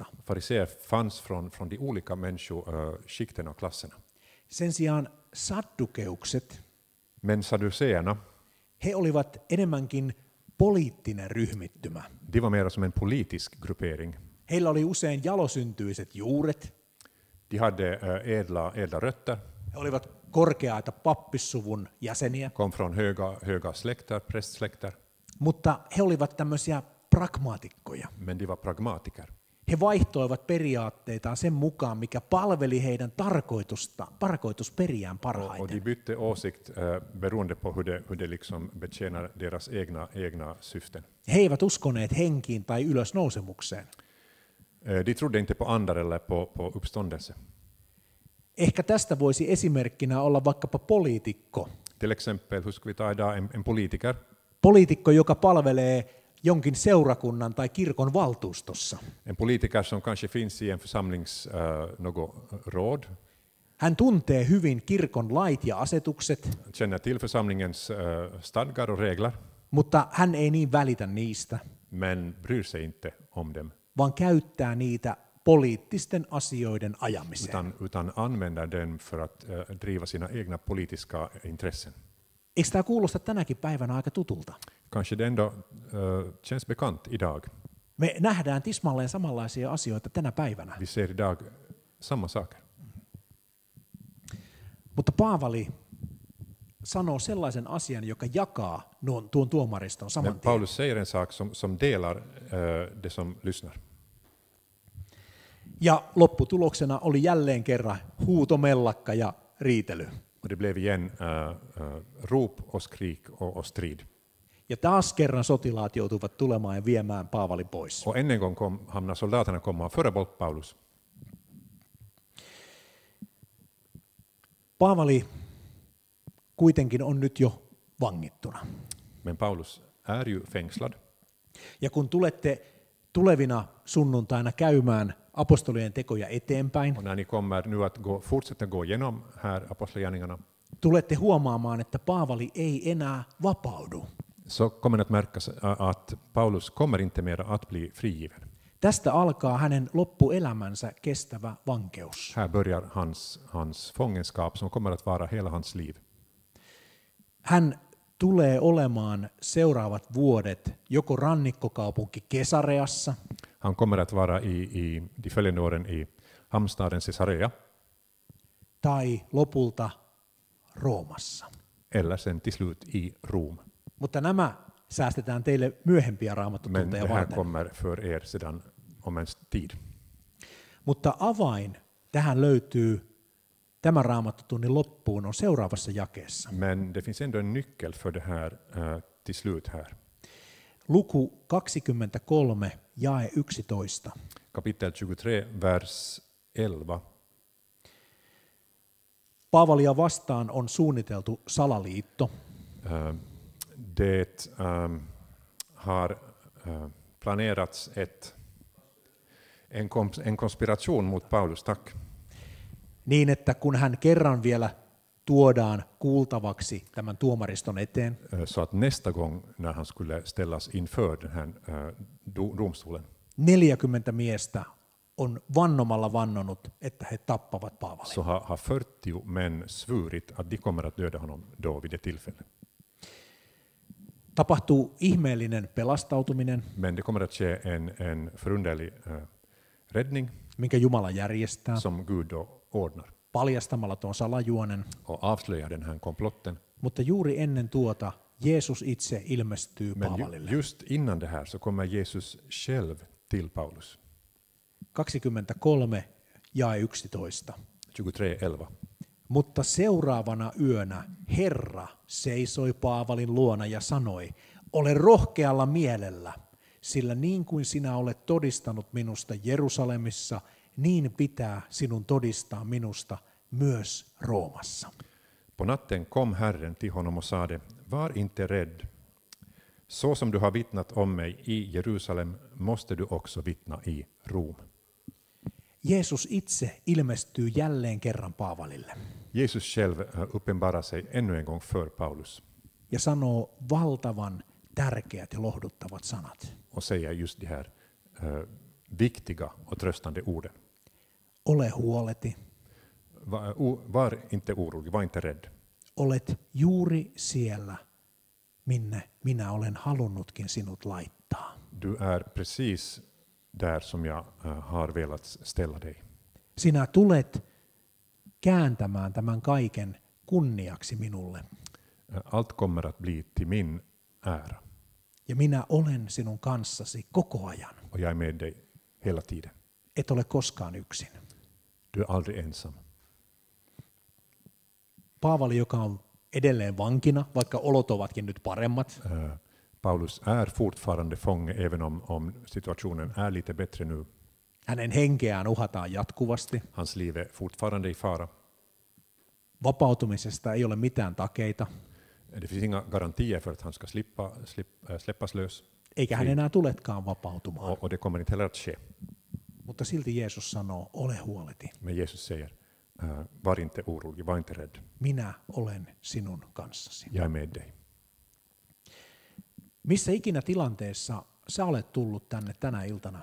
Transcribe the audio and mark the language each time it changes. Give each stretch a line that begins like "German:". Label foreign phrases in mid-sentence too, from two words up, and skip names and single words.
Swedish: Fariseer fanns från de olika människoskikten och klasserna.
Finnish: Sen sijaan saddukeukset,
Swedish: Men sadduceerna,
Finnish: he olivat enemmänkin poliittinen ryhmittymä.
Swedish: de var mer som en politisk gruppering.
Finnish: Heillä oli usein jalosyntyiset juuret.
Swedish: De hade ädla rötter,
Finnish: He olivat korkeaita pappissuvun jäseniä,
Swedish: kom från höga släkter, prästsläkter.
Finnish: mutta he olivat tämmöisiä pragmaatikkoja.
Swedish: men de var pragmatiker.
Finnish: He vaihtoivat periaatteitaan sen mukaan, mikä palveli heidän tarkoitusperiään
Swedish: Och
Finnish: parhaiten.
Swedish: de bytte åsikt beroende på hur det liksom betjänar deras egna syften.
Finnish: He eivät uskoneet henkiin tai ylösnousemukseen.
Swedish: De trodde inte på andar eller på uppståndelse.
Finnish: Ehkä tästä voisi esimerkkinä olla vaikkapa poliitikko.
Swedish: Till exempel, hur ska vi ta idag, en politiker.
Finnish: Poliitikko, joka palvelee jonkin seurakunnan tai kirkon valtuustossa.
Swedish: En politiker som kanske finns i en församlings något råd.
Finnish: Hän tuntee hyvin kirkon lait ja asetukset,
Swedish: Känner till församlingens stadgar och regler.
Finnish: mutta hän ei niin välitä niistä,
Swedish: Men bryr sig inte om dem.
Finnish: vaan käyttää niitä poliittisten asioiden ajamiseen.
Swedish: Utan använder dem för att driva sina egna politiska intressen.
Finnish: Eikö tämä kuulosta tänäkin päivänä aika tutulta?
Swedish: Kanske det ändå känns bekant idag.
Finnish: Me nähdään tismalleen samanlaisia asioita tänä päivänä.
Swedish: Vi ser idag samma saker.
Finnish: Mutta Paavali sanoo sellaisen asian, joka jakaa tuon tuomariston saman
Swedish: Men
Finnish: tien.
Swedish: Paulus säger en sak som delar det som lyssnar.
Finnish: Ja lopputuloksena oli jälleen kerran huutomellakka ja riitely.
Swedish: Och det blev igen rop och skrik och strid.
Finnish: Ja taas kerran sotilaat joutuivat tulemaan ja viemään Paavalin pois.
Swedish: Och än en gång hamnar soldaterna komma och föra bort Paulus.
Finnish: Paavali kuitenkin on nyt jo vangittuna.
Swedish: Men Paulus är ju fängslad.
Finnish: Ja kun tulette tulevina sunnuntaina käymään apostolien tekoja eteenpäin,
Swedish: Och när ni kommer nu att fortsätta gå igenom här apostlagärningarna,
Finnish: tulette huomaamaan, että Paavali ei enää vapaudu.
Swedish: så kommer det att märkas att Paulus kommer inte mer att bli frigiven.
Finnish: Tästä alkaa hänen loppuelämänsä kestävä vankeus.
Swedish: Här börjar hans fångenskap som kommer att vara hela hans liv.
Finnish: Hän tulee olemaan seuraavat vuodet joko rannikkokaupunki Kesareassa,
Swedish: Han kommer att vara i de följande åren i hamnstaden Caesarea
Finnish: tai lopulta Roomassa.
Swedish: eller sen till slut i Rom.
Finnish: Mutta nämä säästetään teille myöhempiä
Swedish: Men
Finnish: raamattutunteja
Swedish: det här
Finnish: varten.
Swedish: kommer för er sedan om en tid.
Finnish: Mutta avain tähän löytyy tämän raamattutunnin loppuun on seuraavassa jakeessa.
Swedish: Men det finns ändå en nyckel för det här till slut här.
Finnish: Luku 23, jae 11.
Swedish: Kapitel 23, vers 11.
Finnish: Paavalia vastaan on suunniteltu salaliitto.
Swedish: Det har planerats en konspiration mot Paulus, tack.
Finnish: Niin, että kun hän kerran vielä tuodaan kuultavaksi tämän tuomariston eteen,
Swedish: Så att nästa gång när han skulle ställas inför den här domstolen,
Finnish: 40 miestä on vannomalla vannonut, että he tappavat Paavalin.
Swedish: så har 40 män svurit att de kommer att döda honom då vid det tillfället.
Finnish: Tapahtuu ihmeellinen pelastautuminen,
Swedish: Men det kommer att ske en förunderlig räddning
Finnish: minkä Jumala järjestää,
Swedish: som Gud då ordnar
Finnish: paljastamalla tuon salajuonen.
Swedish: och avslöjar den här komplotten.
Finnish: Mutta juuri ennen tuota Jeesus itse ilmestyy
Swedish: Men
Finnish: Paavalille.
Swedish: just innan det här så kommer Jesus själv till Paulus.
Finnish: 23, jae 11.
Swedish: 23.11.
Finnish: Mutta seuraavana yönä Herra seisoi Paavalin luona ja sanoi, ole rohkealla mielellä, sillä niin kuin sinä olet todistanut minusta Jerusalemissa, niin pitää sinun todistaa minusta myös Roomassa.
Swedish: På natten kom Herren till honom och sade, var inte rädd. Så som du har vittnat om mig i Jerusalem måste du också vittna i Rom.
Finnish: Jeesus itse ilmestyy jälleen kerran Paavalille
Swedish: Jesus själv uppenbarar sig ännu en gång för Paulus
Finnish: ja sanoo valtavan tärkeät ja lohduttavat sanat.
Swedish: och säger just de här viktiga och tröstande orden.
Finnish: Ole huoleti,
Swedish: Var inte orolig, var inte rädd.
Finnish: olet juuri siellä, minne minä olen halunnutkin sinut laittaa.
Swedish: Du är precis där som jag har velat ställa dig.
Finnish: Sinä tulet kääntämään tämän kaiken kunniaksi minulle.
Swedish: Allt kommer att bli till min ära.
Finnish: Ja minä olen sinun kanssasi koko ajan.
Swedish: och jag är med dig hela tiden.
Finnish: Et ole koskaan yksin.
Swedish: Du är aldrig ensam.
Finnish: Paavali, joka on edelleen vankina, vaikka olot ovatkin nyt paremmat.
Swedish: Paulus är fortfarande fånge även om situationen är lite bättre nu.
Finnish: Hänen henkeään uhataan jatkuvasti.
Swedish: Hans liv är fortfarande i fara.
Finnish: Vapautumisesta ei ole mitään takeita.
Swedish: Det finns inga garantier för att han ska släppas lös.
Finnish: Eikä hän enää tulekaan vapautumaan.
Swedish: Och det kommer inte heller att ske.
Finnish: Mutta silti Jeesus sanoo, ole huoleti.
Swedish: Men Jesus säger, var inte orolig, var inte rädd.
Finnish: Minä olen sinun kanssasi.
Swedish: Jag är med dig.
Finnish: Missä ikinä tilanteessa sä olet tullut tänne tänä iltana?